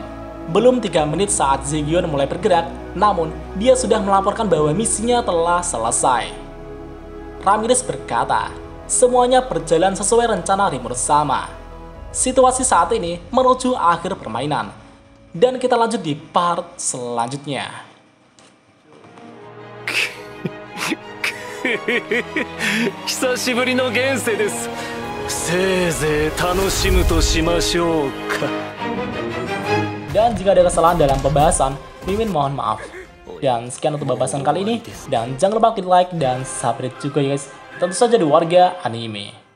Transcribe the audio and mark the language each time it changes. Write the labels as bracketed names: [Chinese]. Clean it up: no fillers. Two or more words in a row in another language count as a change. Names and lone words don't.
[Indonesian] Belum 3 menit saat Zegion mulai bergerak, namun dia sudah melaporkan bahwa misinya telah selesai. Ramirez berkata, semuanya berjalan sesuai rencana Rimuru Sama. Situasi saat ini menuju akhir permainan. Dan kita lanjut di part selanjutnya. [Japanese] 久しぶりの現世です。せいぜい楽しむとしましょうか。 [Indonesian] Dan jika ada kesalahan dalam pembahasan, Mimin mohon maaf. Dan sekian untuk bahasan kali ini. Dan jangan lupa klik like dan subscribe juga ya guys. Tentu saja di warga anime.